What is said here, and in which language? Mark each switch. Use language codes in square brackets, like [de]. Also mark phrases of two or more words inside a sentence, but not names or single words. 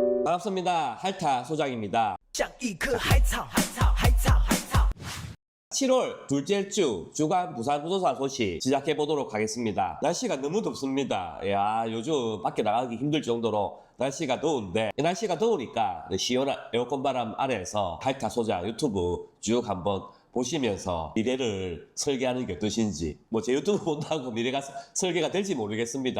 [ko] 반갑습니다. 할타 소장입니다. [zh] 像一棵海草，海草，海草，海草。 [ko] 7월 둘째 주 주간 부산 부동산 소식 시작해 보도록 하겠습니다. 날씨가 너무 덥습니다. 야, 요즘 밖에 나가기 힘들 정도로 날씨가 더운데, 이 날씨가 더우니까 시원한 에어컨 바람 아래에서 할타 소장 유튜브 쭉 한번 보시면서 미래를 설계하는 게 어떠신지, 뭐 제 유튜브 본다고 미래가 설계가 될지 모르겠습니다.